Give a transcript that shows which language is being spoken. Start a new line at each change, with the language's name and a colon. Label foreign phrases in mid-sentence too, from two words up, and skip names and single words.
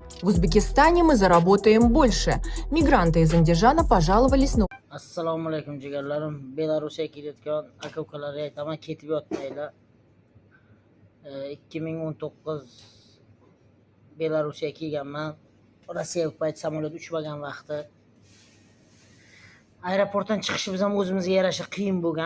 Russian: В Узбекистане мы заработаем больше. Мигранты из Андижана пожаловались на
Uzbek: Assalomu alaykum jigarlarim. Belarusga ketayotgan aka-ukalarga aytaman, ketib yotmanglar. 2019 Belarusga kelganman. Rossiyaga payt samolyot uchmagan vaqti. Aeroportdan chiqishimiz ham o'zimizga yarasha qiyin bo'lgan.